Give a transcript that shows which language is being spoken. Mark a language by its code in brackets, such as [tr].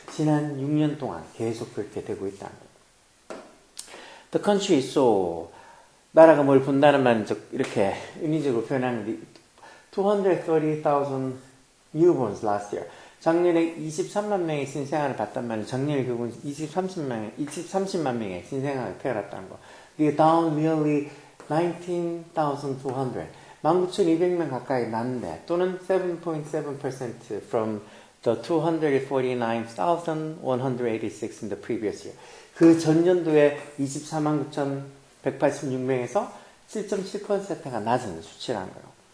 [ko] 지난 6년 동안 계속 그렇게 되고 있다는 거. [en] The country so [ko] 나라가 뭘 본다는 말은 이렇게 의미적으로 표현하는데 [en] 230,000 newborns last year. [ko] 작년에 23만 명의 신생아를 봤단 말이에요. 작년에 결국은 30만 명의 신생아를 태어났다는 거. 이게 [en] down nearly 19,200. [ko] 19,200명 가까이 났는데 또는 [en] 7.7% from the 249,186 in the previous year. [ko] 그 전년도에 249,186명에서 7.7%가 낮은 수치라는 거예요.